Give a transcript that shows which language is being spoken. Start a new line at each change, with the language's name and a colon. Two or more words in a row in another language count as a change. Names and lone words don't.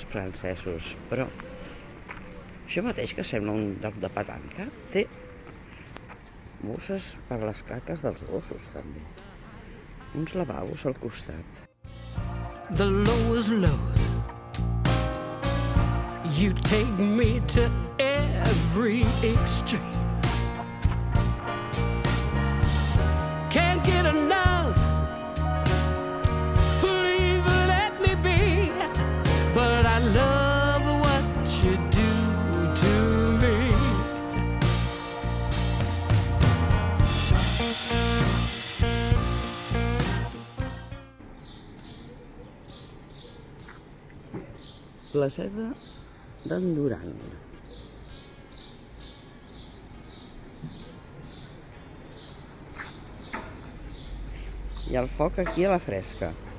Catalan: francesos, però això mateix que sembla un lloc de petanca, té bosses per les caques dels gossos, també. Uns lavabos al costat.
English: The lowest lows. You take me to every extreme. Can't get enough. Please let me be. But I love what you do to me.
Catalan: Placeta d'en Duran. I el foc aquí a la fresca.